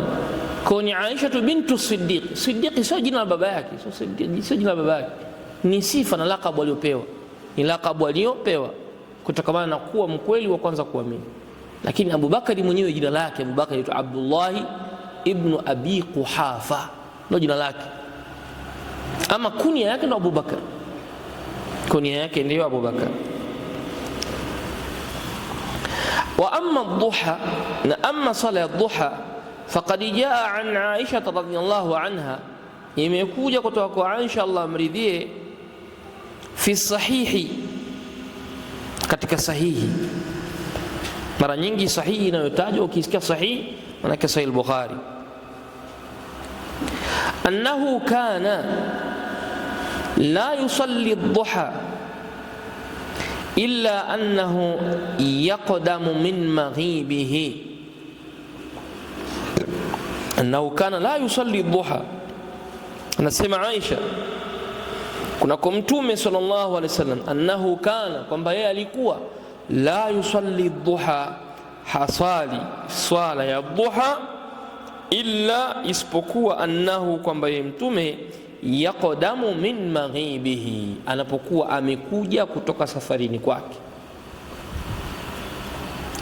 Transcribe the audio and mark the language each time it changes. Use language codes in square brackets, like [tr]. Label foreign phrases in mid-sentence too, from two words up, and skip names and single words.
[sw] Kwa ni Aisha bintu Siddiq. Siddiq sio jina la baba yake, sio jina la baba yake, ni sifa na lakabu aliyopewa, ni lakabu aliyopewa kutokana na kuwa mkweli wa kwanza kuamini. Lakini Abubakar mwenyewe jina lake Abubakar anaitwa Abdullah ibn Abi Quhafa, ndio jina lake. Ama kunia yake ndio Abubakar, kunia yake ndio Abubakar. [ar] وأما الضحى, [sw] na amma sala ya dhuha, [ar] فقد جاء عن عائشة رضي الله عنها, [sw] imekuja kutoka kwa Aisha Allah amridhie, [ar] في صحيحه, [sw] katika sahihi. Mara nyingi sahihi inayotajwa, ukisikia sahihi maana yake Sahih al-Bukhari, [ar] أنه كان لا يصلي الضحى إلا أنه يقدم من مغيبه. أنه كان لا يصلي الضحى, [sw] anasema Aisha kunako Mtume [ar] صلى الله عليه وسلم, أنه كان, [sw] kwamba yeye alikuwa [ar] لا يصلي الضحى, [sw] hasali swala ya dhuha, illa, isipokuwa, annahu, kwamba yeye Mtume, [ar] يقدم من مغيبه, [sw] anapokuwa amekuja kutoka safarini kwake.